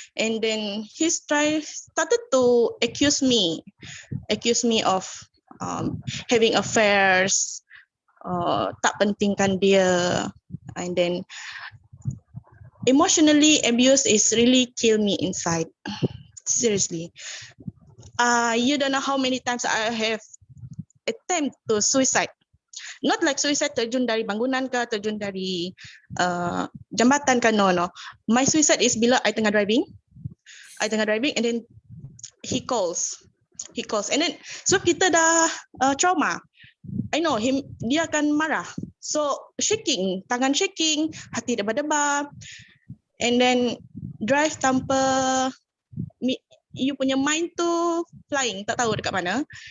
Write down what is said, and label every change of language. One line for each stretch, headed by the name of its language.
English: And then he started to accuse me of having affairs,
Malay: tak pentingkan dia.
English: And then emotionally abuse is really kill me inside. Seriously. You don't know how many times I have attempt to suicide. Not like suicide
Malay: terjun dari bangunan ke, terjun dari jambatan ke, no.
English: My suicide is bila I tengah driving and then he calls. And then so
Malay: kita dah trauma.
English: I know him,
Malay: dia akan marah. So shaking, tangan shaking, hati debar-debar.
English: And then drive
Malay: tanpa you punya mind tu flying, tak tahu dekat mana.